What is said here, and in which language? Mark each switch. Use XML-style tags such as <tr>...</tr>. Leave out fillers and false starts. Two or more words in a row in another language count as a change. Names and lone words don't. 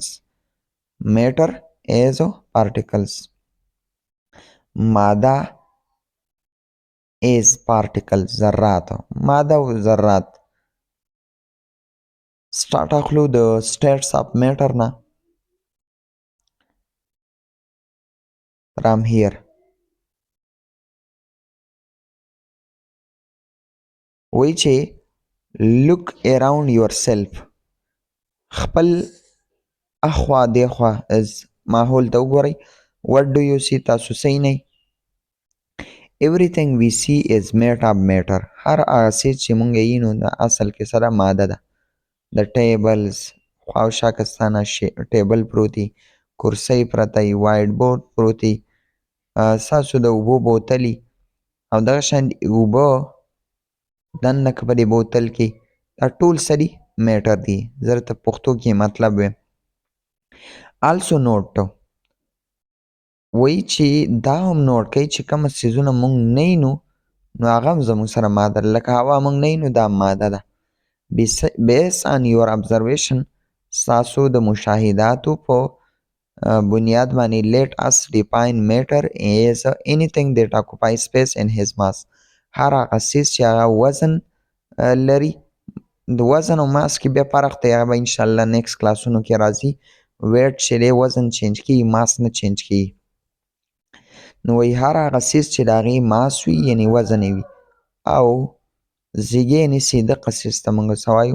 <en>matter is particles,</en> <ps>ماده</ps> <en>is particle,</en> <ps>ذرات، ماده او ذرات. سٹارټ اخلو د</ps> <en>states of matter</en> <ps>نه.</ps> <en>from here</en> <ps>وایي چې</ps> <en>look around yourself،</en> <ps>خپل اخوا دیخوا ماحول ته وګورئ.</ps> <en>what do you see،</en> <ps>تاسو څه وینئ؟</ps> <en>everything we see is made of matter،</en> <ps>هر هغه څیز چې موږ یې وینو د اصل کې سره ماده ده. د ټیبلز خوا او شا کستانه ټیبل پروت وي، کرسۍ پرته وي، وایټ بورډ پروت وي، ستاسو د اوبو بوتل وي او دغه شان اوبه دننه که په دې بوتل کې، دا ټول څه دي؟ میټر دي. زه درته پښتو کې مطلب وایم.</ps> <en>also note</en> <ps>وایي چې دا هم نوټ کوي چې کومه څیزونه موږ نه وینو نو هغه هم زموږ سره ماده ده. لکه هوا موږ نه وینو، دا ماده ده.</ps> <en>based on your observation،</en> <ps>ستاسو د مشاهداتو په بنیاد باندې</ps> <en>let us define matter as anything that occupies space in his mass،</en> <ps>هر هغه څیز چې هغه وزن لري. د وزن او ماس کې بیا فرق دی، هغه به انشاءالله نیکسټ کلاسونو کې راځي. ویټ چې دی وزن چینج کیږي، ماس نه چینج کیږي. نو وایي هر هغه څیز چې د هغې ماس وي یعنې وزن وي او زیږې نیسي دغه څیز ته موږ څه وایو؟</ps>